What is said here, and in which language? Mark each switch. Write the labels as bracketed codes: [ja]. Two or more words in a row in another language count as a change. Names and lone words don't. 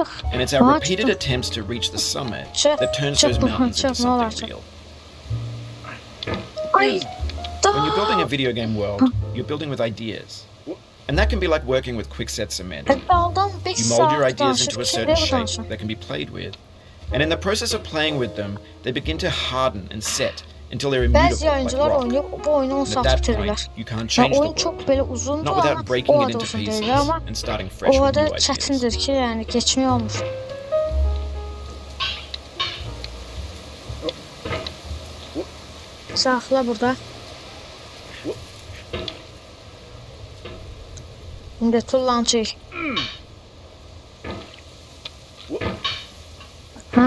[en] and it's our repeated attempts to reach the summit that turns those mountains into something real. [az] Ay. [en] When you're building a video game world, you're building with ideas. And that can be like working with quickset cement. [az] Daldan 5 [en] You mold your [az] saat [en] ideas [az] danışır, [en] into a [az] kim [en] certain [az] bilir bu [en] shape [az] danışır. [en] that can be played with. And in the process of playing with them, they begin to harden and set until they're immutable [az] Bəzi [en] like [az] yayıncılar [en] rock. [az] oynayıb bu oyunu 10 [en] And at [az] saat [en] that [az] bitirirlər. [en] point, you can't [az] Ya [en] change the [az] oyun çok [en] world. [az] belə uzundur [en] Not [az] ama [en] without breaking [az] o [en] it [az] adı into olsun pieces deyil ama [en] and starting fresh [az] o [en] with [az] da [en] new ideas. [az] çətindir ki, yəni geçmək olmur. Saxla burada. İndi tullan çək. Hə.